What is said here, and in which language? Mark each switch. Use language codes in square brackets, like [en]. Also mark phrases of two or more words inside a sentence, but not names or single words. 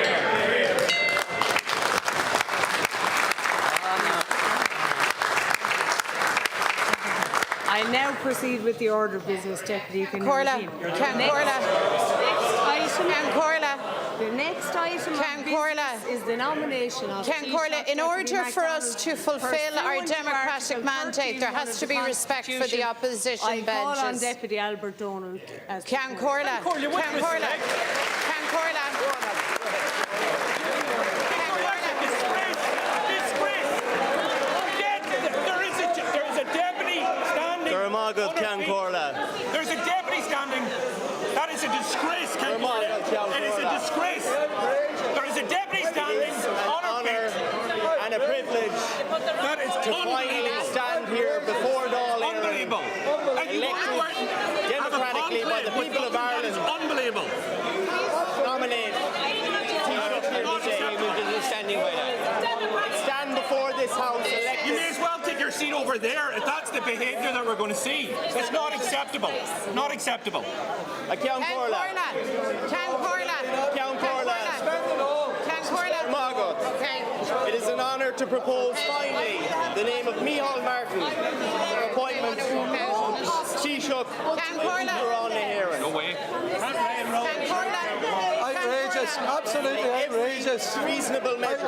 [en] I now proceed with the order of business, Deputy. Ceann Comhairle. The next item of business is the nomination of Ceann Comhairle, in order for us to fulfil our democratic mandate, there has to be respect for the opposition I call on benches. Deputy Albert Donald as Ceann Comhairle. Ceann Comhairle. Ceann Comhairle. Ceann Comhairle. There's a deputy standing. That is a disgrace, Ceann Comhairle. It is a disgrace. There is a deputy standing on a pitch. And a privilege That is to finally stand here before Dáil Éireann, unbelievable. elected democratically by the people of That is Ireland, unbelievable. nominate Taoiseach here today. He will be standing by that. Stand before this House You may elected. as well take your seat over there if that's the behaviour that we're going to see. It's not acceptable. Not acceptable. Ceann Comhairle. Ceann Comhairle. Ceann Comhairle. Ceann Comhairle. Margaret. Okay. It is an honour to propose finally the name of Micheál Martin for appointment Taoiseach Ceann Comhairle. for Dáil Éireann. No way. Ceann Comhairle. Outrageous, absolutely outrageous. Reasonable measure.